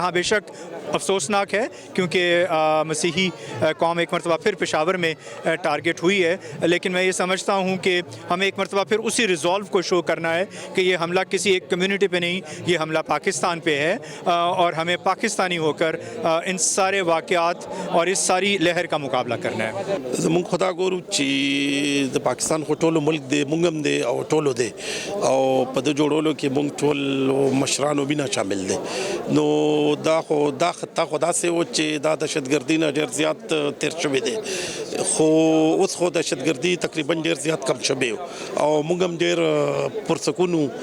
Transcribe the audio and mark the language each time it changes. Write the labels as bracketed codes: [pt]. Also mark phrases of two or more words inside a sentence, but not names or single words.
[ur] ہاں بے شک افسوسناک ہے کیونکہ مسیحی قوم ایک مرتبہ پھر پشاور میں ٹارگٹ ہوئی ہے, لیکن میں یہ سمجھتا ہوں کہ ہمیں ایک مرتبہ پھر اسی ریزولو کو شو کرنا ہے کہ یہ حملہ کسی ایک کمیونٹی پہ نہیں, یہ حملہ پاکستان پہ ہے. اور ہمیں پاکستانی ہو کر ان سارے واقعات اور اس ساری لہر کا مقابلہ کرنا ہے. [ps] زمون خدا ګورو چې د پاکستان خو ټولو ملک دی, مونږ هم دی او ټولو دی, او په د جوړولو کې مونږ ټول مشرانو بنا شامل دی. نو دا خطا خو داسې و چې دا دهشتګردي نه ډېر زیات تیر شوی دی, خو اوس خو دهشتګردي تقریبا ډېر زیات کم شوی او موږ هم ډېر پرسکون وو.